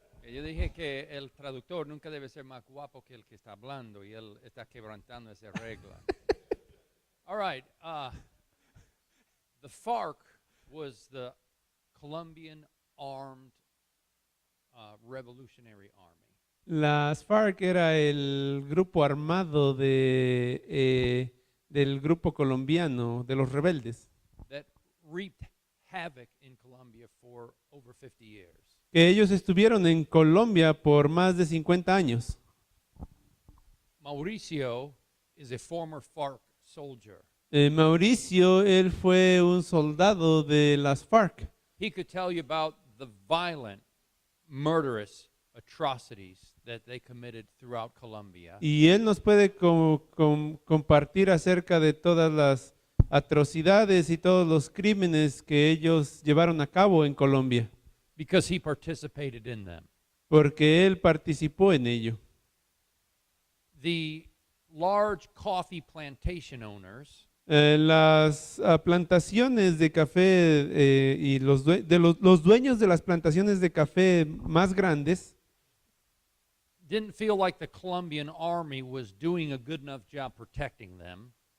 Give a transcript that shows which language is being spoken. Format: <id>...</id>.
<es>Yo dije que el traductor nunca debe ser más guapo que el que está hablando y él está quebrantando esa regla.</es> <en>All right. The FARC was the Colombian Armed Revolutionary Army.</en> <es>Las FARC era el grupo armado del grupo colombiano, de los rebeldes,</es> <en>That reaped havoc in Colombia for over 50 years.</en> <es>que ellos estuvieron en Colombia por más de 50 años.</es> <en>Mauricio is a former FARC soldier.</en> <es>Mauricio, él fue un soldado de las FARC.</es> <en>He could tell you about the violent, murderous atrocities that they committed throughout Colombia.</en> <es>Y él nos puede compartir acerca de todas las atrocidades y todos los crímenes que ellos llevaron a cabo en Colombia,</es> <en>Because he participated in them.</en> <es>porque él participó en ello.</es> <en>The large coffee plantation owners</en> <es>Las plantaciones de café y los dueños de las plantaciones de café más grandes</es> <en>didn't feel like the Colombian army was doing a good enough job protecting them.</en>